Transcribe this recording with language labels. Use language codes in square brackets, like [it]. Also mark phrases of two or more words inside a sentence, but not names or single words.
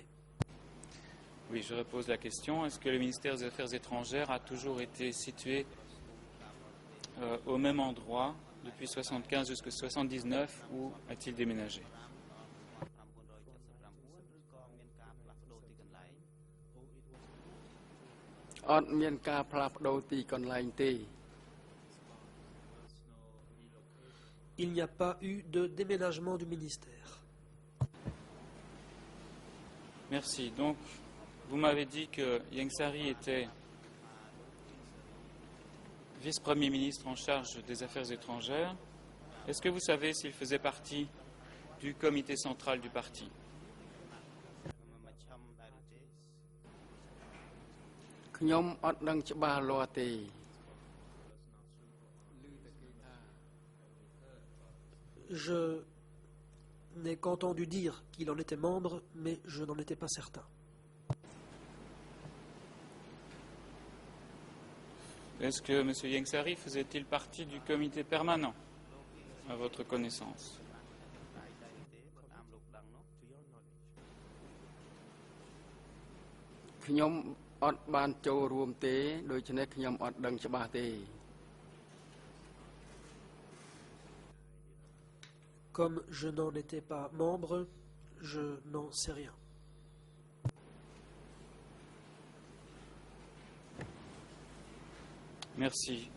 [fr] Oui, je repose la question. Est-ce que le ministère des Affaires étrangères a toujours été situé au même endroit depuis 1975 jusqu'à 1979 ou a-t-il déménagé? [km] 1979 ឬក៏មានការផ្លាស់ប្ដូរទីកន្លែងទេ [fr] Il n'y a pas eu de déménagement du ministère. Merci. Donc, vous m'avez dit que Ieng Sary était vice-premier ministre en charge des Affaires étrangères. Est-ce que vous savez s'il faisait partie du comité central du parti? [km] ខ្ញុំអត់ដឹងច្បាស់លាស់ទេ [fr] Je n'ai qu'entendu dire qu'il en était membre, mais je n'en étais pas certain. Est-ce que M. Ieng Sary faisait-il partie du comité permanent, à votre connaissance? [km] ខ្ញុំអត់បានចូលរួមទេដូច្នេះខ្ញុំអត់ដឹងច្បាស់ទេ [fr] Comme je n'en étais pas membre, je n'en sais rien. Merci.